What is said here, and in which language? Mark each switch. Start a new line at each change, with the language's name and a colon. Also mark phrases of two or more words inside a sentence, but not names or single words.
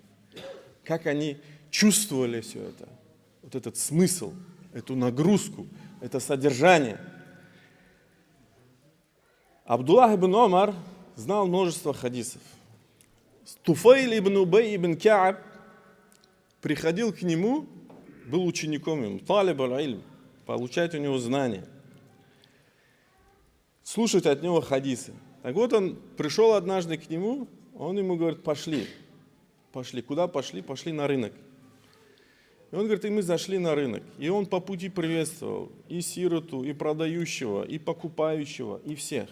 Russian: Как они чувствовали все это, вот этот смысл, эту нагрузку, это содержание. Абдуллах ибн Омар знал множество хадисов. Туфайл ибн Убай ибн Кааб приходил к нему был учеником ему,
Arabic: طالب العلم,
Russian: получать у него знания, слушать от него хадисы. Так вот он пришел однажды к нему, он ему говорит, пошли. Куда пошли? Пошли на рынок. И он говорит, и мы зашли на рынок. И он по пути приветствовал и сироту, и продающего, и покупающего, и всех.